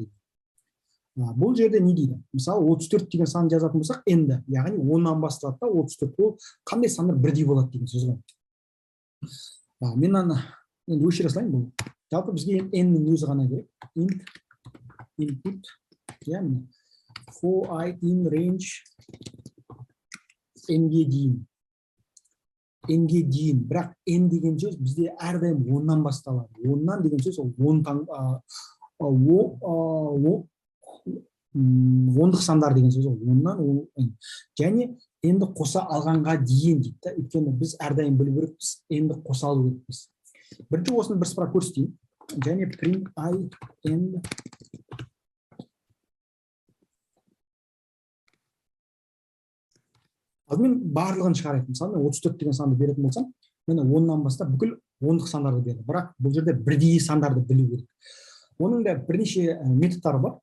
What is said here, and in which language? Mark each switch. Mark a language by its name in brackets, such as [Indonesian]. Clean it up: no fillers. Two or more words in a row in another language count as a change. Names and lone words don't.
[Kazakh] Бұл жерде не дейді? Мысалы, 34 деген сан жазатын болсақ, N-ді, яғни 10-нан басталады да 34. Ол қандай сандар бірдей болады деген сөз ғой. Мен енді өшіре салайын бұл. Жалпы бізге N-нің өзі ғана керек. Input, яғни [English] for I in range [Kazakh] N-ге дейін. N-ге дейін. Бірақ N деген сөз бізде әрдайым 10-нан басталады. 10-нан деген сөз ол 10-дық сандар деген сөз ол. 10-нан және N-ді қоса алғанға дейін дейді. Өйткені біз әрдайым білу керекпіз, N-ді қоса алу керекпіз. Бірінші осыны бір сыпыра көрсетейін. Және [English] print I and [Kazakh] алдымен барлығын шығарайық. Мысалы, мен 34 деген санды беретін болсам, мен 10-нан бастап бүкіл 10-дық сандарды берді. Бірақ бұл жерде бірдей сандарды білу керек. Оның да бірнеше методтары бар.